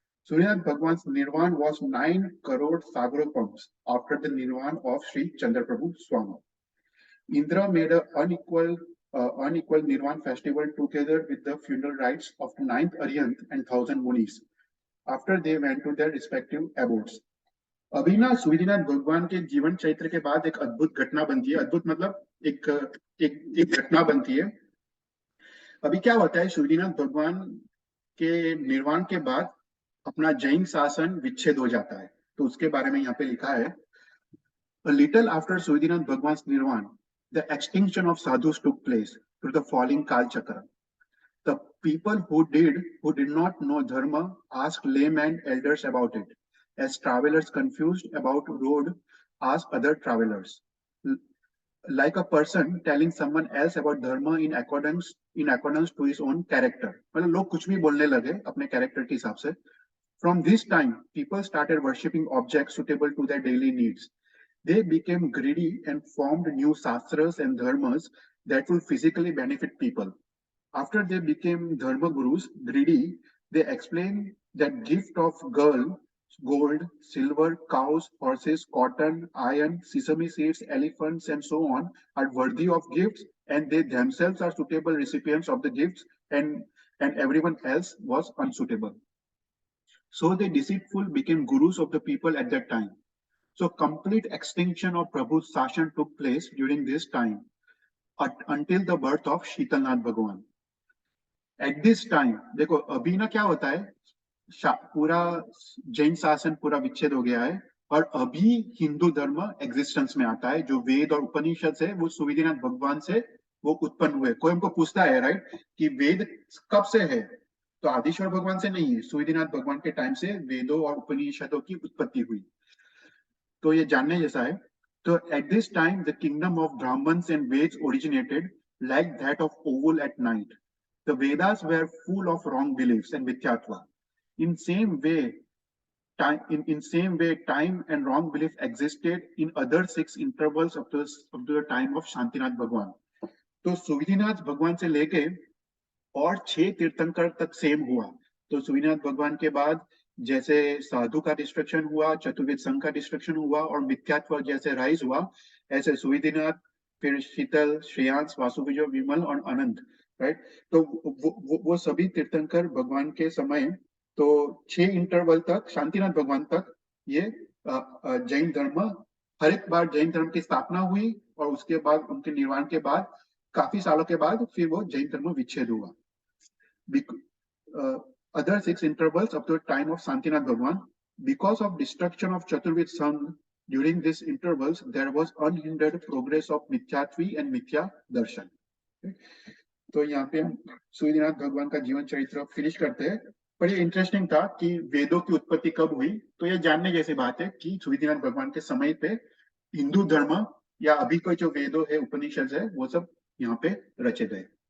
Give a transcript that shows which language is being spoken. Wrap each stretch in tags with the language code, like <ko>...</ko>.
<en>Surinath Bhagwan's Nirvan was 9 crore Sagaropams after the Nirvan of Sri Chandraprabhu Swami. Indra made an unequal Nirvan festival together with the funeral rites of 9th Aryanth and 1,000 Munis after they went to their respective abodes.</en> <hi>अभी ना सूर्यनाथ भगवान के जीवन चरित्र के बाद एक अद्भुत घटना बनती है. अद्भुत मतलब एक घटना बनती है. अभी क्या होता है, सूर्यनाथ भगवान के निर्वाण के बाद अपना जैन शासन विच्छेद हो जाता है. तो उसके बारे में यहाँ पे लिखा है,</hi> <en>A little after Surinath Bhagwan's Nirvan, the extinction of sadhus took place through the falling Kal Chakra. The people who did not know dharma asked laymen elders about it, as travelers confused about road asked other travelers. Like a person telling someone else about dharma in accordance to his own character.</en> <hi>मतलब लोग कुछ भी बोलने लगे अपने character के हिसाब से.</hi> <en>From this time, people started worshipping objects suitable to their daily needs. They became greedy and formed new sastras and dharmas that will physically benefit people. After they became dharma gurus, greedy, they explained that gift of gold, silver, cows, horses, cotton, iron, sesame seeds, elephants, and so on are worthy of gifts, and they themselves are suitable recipients of the gifts, and everyone else was unsuitable. So the deceitful became gurus of the people at that time. So complete extinction of Prabhu's Sashan took place during this time until the birth of Sheetalnath Bhagwan. At this time,</en> <hi>देखो अभी ना क्या होता है, पूरा जैन शासन पूरा विच्छेद हो गया है और अभी हिंदू धर्म एग्जिस्टेंस में आता है. जो वेद और उपनिषद है वो सूर्यनाथ भगवान से वो उत्पन्न हुए. कोई हमको पूछता है राइट कि वेद कब से है, तो आदिश्वर भगवान से नहीं है, सूर्यनाथ भगवान के टाइम से वेदों और उपनिषदों की उत्पत्ति हुई. तो ये जानने जैसा है.</hi> <en>तो at this time the kingdom of Brahmins and Veds originated like that of owl at night. The Vedas were full of wrong beliefs and mithyatva. In same way, time and wrong belief existed in other 6 intervals up to the time of Shantinath Bhagwan.</en> <hi>तो सूर्यनाथ भगवान से लेके और 6 तीर्थंकर तक same हुआ. तो सूर्यनाथ भगवान के बाद जैसे साधु का डिस्ट्रक्शन हुआ, चतुर्वेद संघ का डिस्ट्रक्शन हुआ और मिथ्यात्व जैसे राइज हुआ, ऐसे सूर्यनाथ, फिर शीतल, श्रेयांश, वासुविजय, विमल और अनंत, राइट. तो वो सभी तीर्थंकर भगवान के समय, तो 6 इंटरवल तक शांतिनाथ भगवान तक ये जैन धर्म, हर एक बार जैन धर्म की स्थापना हुई और उसके बाद उनके निर्वाण के बाद काफी सालों के बाद फिर वो जैन धर्म विच्छेद हुआ.</hi> <en>Other 6 intervals up to the time of Shantinath Bhagwan, because of destruction of Chaturved Sangh, during these intervals there was unhindered progress of mithyatvi and mithya darshan.</en> <hi>तो यहाँ पे हम सूर्यनाथ भगवान का जीवन चरित्र फिनिश करते हैं. पर ये इंटरेस्टिंग था कि वेदों की उत्पत्ति कब हुई. तो ये जानने जैसी बात है कि सूर्यनाथ भगवान के समय पे हिंदू धर्म या अभी कोई जो वेदों है उपनिषद है वो सब यहाँ पे रचे गए.</hi>